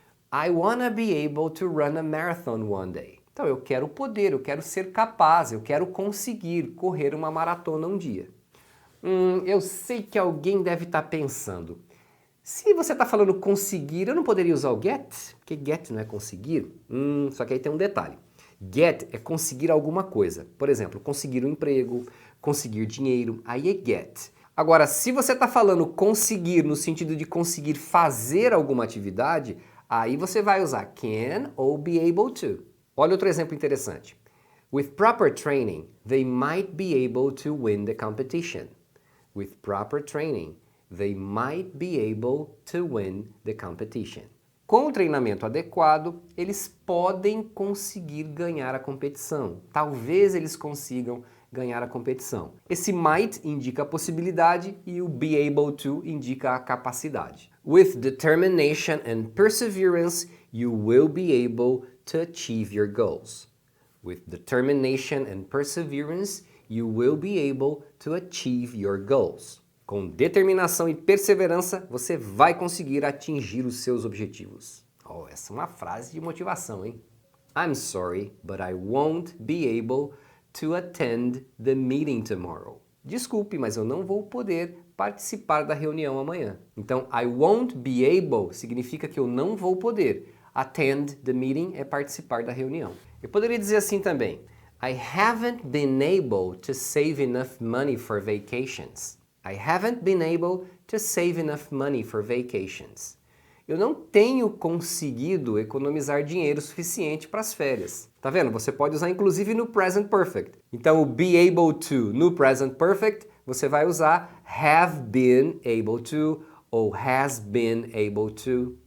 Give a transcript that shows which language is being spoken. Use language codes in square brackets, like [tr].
[en] I wanna be able to run a marathon one day. [pt] Então eu quero poder, eu quero ser capaz, eu quero conseguir correr uma maratona um dia. Eu sei que alguém deve estar pensando, se você está falando conseguir, eu não poderia usar o get? Porque get não é conseguir? Só que aí tem um detalhe. Get é conseguir alguma coisa. Por exemplo, conseguir um emprego, conseguir dinheiro, aí é get. Agora, se você está falando conseguir no sentido de conseguir fazer alguma atividade, aí você vai usar can ou be able to. Olha outro exemplo interessante. [en] With proper training, they might be able to win the competition. With proper training, they might be able to win the competition. [pt] Com o treinamento adequado, eles podem conseguir ganhar a competição. Talvez eles consigam ganhar a competição. Esse might indica a possibilidade e o be able to indica a capacidade. [en] With determination and perseverance, you will be able to achieve your goals. With determination and perseverance, you will be able to achieve your goals. [pt] Com determinação e perseverança, você vai conseguir atingir os seus objetivos. Oh, essa é uma frase de motivação, hein? [en] I'm sorry, but I won't be able to attend the meeting tomorrow. [pt] Desculpe, mas eu não vou poder participar da reunião amanhã. Então, [en] I won't be able [pt] significa que eu não vou poder. [en] Attend the meeting [pt] é participar da reunião. Eu poderia dizer assim também. [en] I haven't been able to save enough money for vacations. I haven't been able to save enough money for vacations. [pt] Eu não tenho conseguido economizar dinheiro suficiente para as férias. Tá vendo? Você pode usar inclusive no present perfect. Então o be able to no present perfect, você vai usar [en] have been able to [pt] ou [en] has been able to.